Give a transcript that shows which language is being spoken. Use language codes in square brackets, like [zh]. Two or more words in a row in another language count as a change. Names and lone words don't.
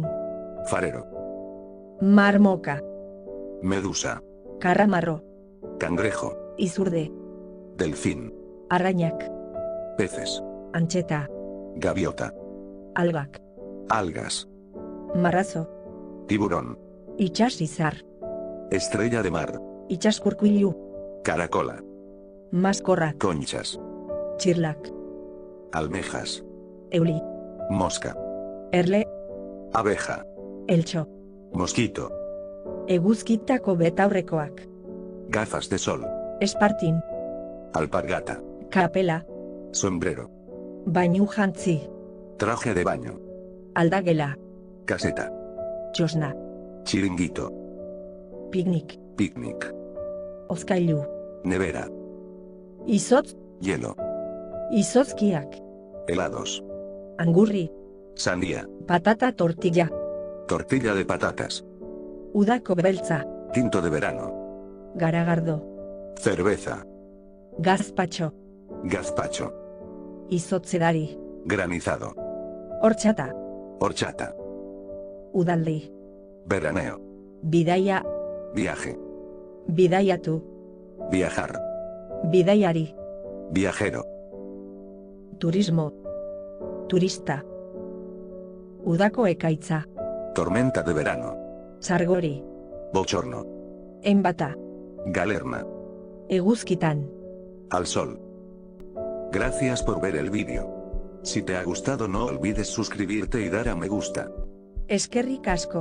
[eu] Farero. Marmoka. [es] Medusa. [eu] Karramarro. [es] Cangrejo. [eu] Izurde. [es] Delfín. [eu] Arrainak. [es] Peces. [eu] Antxeta. [es] Gaviota. [eu] Algak. [es] Algas. [eu] Marrazo. [es] Tiburón. [eu] Itxasizar. [es] Estrella de mar. [eu] Itxaskurkuilu. [es] Caracola. [eu] Maskorrak. [es] Conchas. [eu] Txirlak. [es] Almejas. [eu] Euli. [es] Mosca. [eu] Erle. [es] Abeja. [eu] Eltxo. [es] Mosquito. [eu] Eguzkitako betaurrekoak. [es] Gafas de sol. [eu] Espartin. [es] Alpargata. [eu] Kapela. [es] Sombrero. [eu] Bainu jantzi. [es] Traje de baño. [eu] Aldagela. [es] Caseta. [eu] Txosna. [es] Chiringuito. [eu] Picnic. [es] Picnic. [eu] Ozkailu. [es] Nevera. [eu] Izotz. [es] Hielo. [eu] Izotzkiak. [es] Helados. [eu] Angurri. [es] Sandía. [eu] Patata tortilla. [es] Tortilla de patatas. [eu] Udako beltza. [es] Tinto de verano. [eu] Garagardo. [es] Cerveza. [eu] Gazpacho. [es] Gazpacho. [eu] Izotzedari. [es] Granizado. [eu] Hortxata. [es] Horchata. [eu] Udaldi. [es] Veraneo. [eu] Bidaia. [es] Viaje. [eu] Bidaiatu. [es] Viajar. [eu] Bidaiari. [es] Viajero. Turismo. Turista. [eu] Udako ekaitza. [es] Tormenta de verano. [eu] Sargori. [es] Bochorno. [eu] Enbata. [es] Galerna. [eu] Eguzkitan. [es] Al sol. Gracias por ver el vídeo. Si te ha gustado no olvides suscribirte y dar a me gusta. [eu] Eskerrik asko.